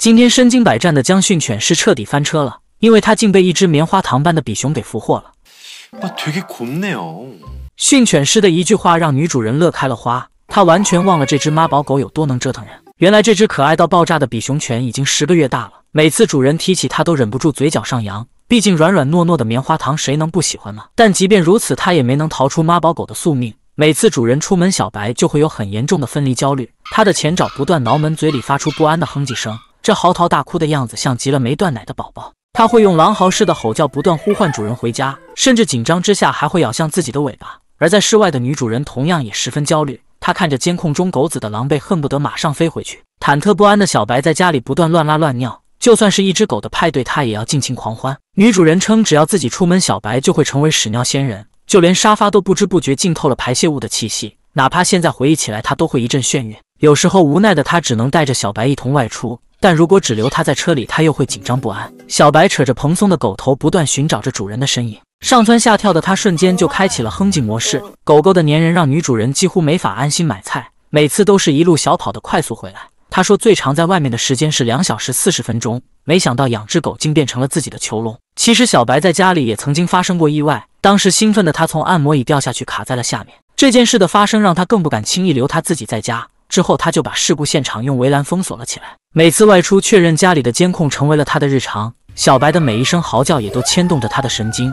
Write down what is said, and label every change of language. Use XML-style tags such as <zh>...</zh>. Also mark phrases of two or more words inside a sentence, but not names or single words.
<zh>今天身經百戰的將訓犬是徹底翻車了，因為他竟被一隻棉花糖般的比熊給俘獲了。</zh> <ko>되게 곱네요。</ko> <zh>訓犬師的一句話讓女主人樂開了花，她完全忘了這隻媽寶狗有多能折騰人。原來這隻可愛到爆炸的比熊犬已經10個月大了，每次主人提起它都忍不住嘴角上揚。畢竟軟軟糯糯的棉花糖誰能不喜歡呢？但即便如此，它也沒能逃出媽寶狗的宿命。每次主人出門，小白就會有很嚴重的分離焦慮，他的前爪不斷撓門，嘴裡發出不安的哼唧聲，這嚎啕大哭的樣子像極了沒斷奶的寶寶。他會用狼嚎似的吼叫不斷呼喚主人回家，甚至緊張之下還會咬向自己的尾巴。而在室外的女主人同樣也十分焦慮，她看着監控中狗子的狼狽，恨不得馬上飛回去。忐忑不安的小白在家裡不斷亂拉亂尿，就算是一隻狗的派對，他也要盡情狂歡。女主人稱，只要自己出門，小白就會成為屎尿仙人，就連沙發都不知不覺浸透了排泄物的氣息。哪怕現在回憶起來，他都會一陣眩暈。有時候無奈的他只能帶着小白一同外出，但如果只留他在車裡，他又會緊張不安。小白扯着蓬鬆的狗頭，不斷尋找着主人的身影。上蹿下跳的他瞬間就開啟了哼唧模式。狗狗的粘人讓女主人幾乎沒法安心買菜，每次都是一路小跑的快速回來。他說最長在外面的時間是2小時40分鐘，沒想到養隻狗竟變成了自己的囚籠。其實小白在家裡也曾經發生過意外，當時興奮的他從按摩椅掉下去，卡在了下面。這件事的發生讓他更不敢輕易留他自己在家，之後他就把事故現場用圍欄封鎖了起來。每次外出確認家裡的監控成為了他的日常，小白的每一聲嚎叫也都牽動着他的神經。</zh>